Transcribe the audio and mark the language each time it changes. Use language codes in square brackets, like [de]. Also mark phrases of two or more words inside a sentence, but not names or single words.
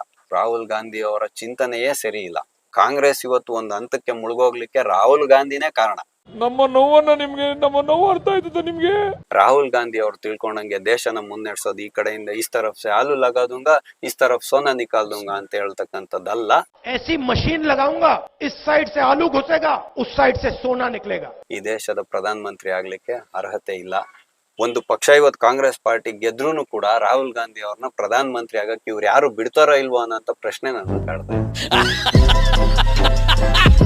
[kn] ರಾಹುಲ್ ಗಾಂಧಿ ಅವರ ಚಿಂತನೆಯೇ ಸರಿ ಇಲ್ಲ. ಕಾಂಗ್ರೆಸ್ ಇವತ್ತು ಒಂದು ಹಂತಕ್ಕೆ ಮುಳುಗೋಗ್ಲಿಕ್ಕೆ ರಾಹುಲ್ ಗಾಂಧಿನೇ ಕಾರಣ. ನಮ್ಮ ನೋವು ಅರ್ಥ ಆಯ್ತದ ನಿಮ್ಗೆ? ರಾಹುಲ್ ಗಾಂಧಿ ಅವ್ರು ತಿಳ್ಕೊಂಡಂಗೆ ದೇಶನ ಮುನ್ನಡೆಸೋದು ಈ ಕಡೆಯಿಂದ [hi] इस तरफ से आलू लगा दूंगा, इस तरफ सोना निकाल दूंगा [kn] ಅಂತ ಹೇಳ್ತಕ್ಕಂಥದ್ದಲ್ಲ. [hi] ऐसी मशीन लगाऊंगा, इस साइड से आलू घुसेगा, उस साइड से सोना निकलेगा. [kn] ಈ ದೇಶದ ಪ್ರಧಾನ ಮಂತ್ರಿ ಆಗ್ಲಿಕ್ಕೆ ಅರ್ಹತೆ ಇಲ್ಲ. ಒಂದು ಪಕ್ಷ ಇವತ್ತು ಕಾಂಗ್ರೆಸ್ ಪಾರ್ಟಿ ಗೆದ್ರೂ ಕೂಡ ರಾಹುಲ್ ಗಾಂಧಿ ಅವ್ರನ್ನ ಪ್ರಧಾನ ಮಂತ್ರಿ ಆಗಕ್ಕೆ ಇವ್ರು ಯಾರು ಬಿಡ್ತಾರೋ ಇಲ್ವೋ ಅನ್ನೋ ಪ್ರಶ್ನೆ ನನ್ನ ಕಾಡ್ತಾ ಇದೆ.